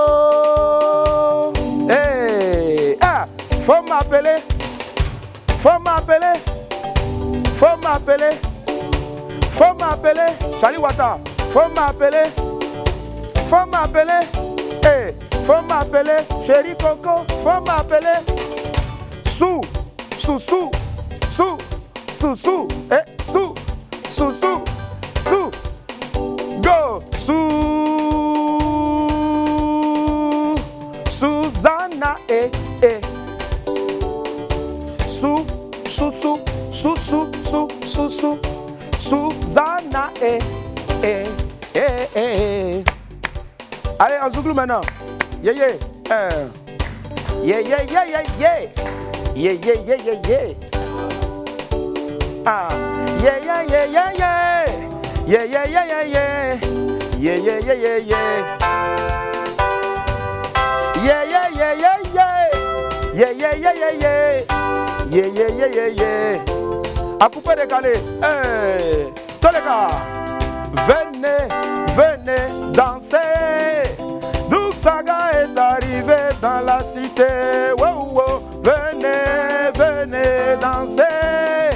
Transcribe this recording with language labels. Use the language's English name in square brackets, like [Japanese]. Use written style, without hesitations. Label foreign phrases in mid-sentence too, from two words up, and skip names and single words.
[French] Hey, ah, faut m'appeler, faut m'appeler, faut m'appeler, faut m'appeler. Charlie Wata, faut m'appeler. Faut m'appeler, hey, faut m'appeler, chéri Coco, faut m'appeler. Sou, sou, sou, sou, sou, sou, eh, sou, sou, sou, sou, go, sou, Susanna, eh, eh. Susanna, Allez, en zouglou maintenant. [English] Yeah, yeah. Yeah, yeah, yeah, yeah, yeah. Yeah, yeah, yeah, yeah, yeah. Ah. Yeah, yeah, yeah, yeah, yeah. Yeah, yeah, yeah, yeah, yeah. Yeah, yeah, yeah, yeah, yeah. Yeah, yeah, yeah, yeah, yeah. Yeah, yeah, yeah, yeah, yeah. Yeah, yeah, yeah, yeah, yeah. [French] À couper décalé. Hey. Tous les gars. Venez, venez danser. Doug Saga est arrivé dans la cité. Wow, wow. Venez, venez danser.